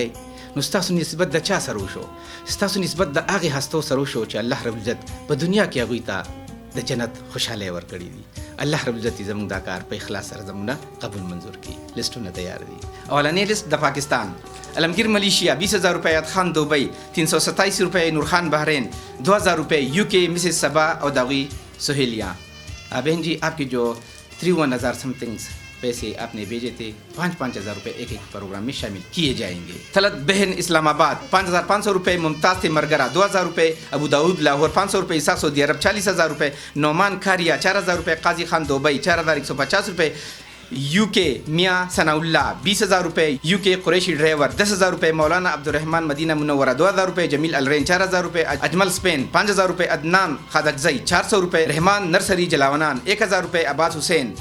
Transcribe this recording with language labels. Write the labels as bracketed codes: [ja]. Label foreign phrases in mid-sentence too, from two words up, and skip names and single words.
[ps] نو ستاسو نسبت د چا سره وشو؟ ستاسو نسبت د هغې هستو سره وشو چې الله رب العزت په دنیا کې هغوی ته د جنت خوشحالۍ ورکړي دي. الله رب العزت زموږ دا کار په اخلاص سره زموږ قبول منظور کړي. لسټونه تیار دي. اولنی لست د پاکستان: علمگیر ملیشیا 20,000 روپے، عید خان دبئی 327 روپے، نور خان بحرین 2,000 روپے، یو کے مسز سبا اور داغی سہیلیاں. [ur] بہن جی، آپ کی جو 53,000 سم تھنگس پیسے آپ نے بھیجے تھے 5,000 روپے ایک ایک پروگرام میں شامل کیے جائیں گے. طلعت بہن اسلام آباد 5,500 روپے، ممتاز تھے مرگرہ 2,000 روپے، ابو داود لاہور 500 روپے، عیسیٰ سعودی عرب 40,000 روپے، نعمان کھاریا 4,000 روپے، قاضی خان دبئی 4,150 روپے، یو کے میاں ثناء اللہ 20,000 روپے، یو کے قریشی ڈرائیور 10,000 روپے، مولانا عبدالرحمان مدینہ منورہ 2,000 روپے، جمیل الرین 4,000 روپے، اجمل اسپین 5,000 روپے، عدنان خادقزئی 400 روپے، رحمان نرسری جلاونان 1,000 روپے، عباس حسین